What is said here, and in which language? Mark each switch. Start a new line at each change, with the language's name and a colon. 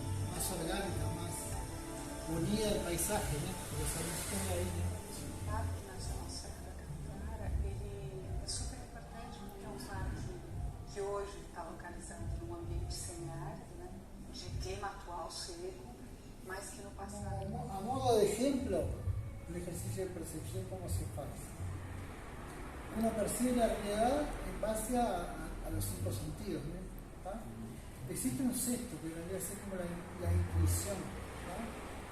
Spanish: Más orgánica, más unida al paisaje, né?
Portuguese: Porque essa música é aí, né? O Parque Nacional Serra da Capivara, ele é super importante porque é um parque que hoje está localizado num ambiente semiárido, né? De clima atual seco, mas que no passado...
Spanish: A modo de ejemplo, el ejercicio de percepción, ¿cómo se hace? Uno percibe la realidad en base a los 5 sentidos, ¿no? ¿Tá? Existe un sexto que vendría a ser como la intuición, ¿no?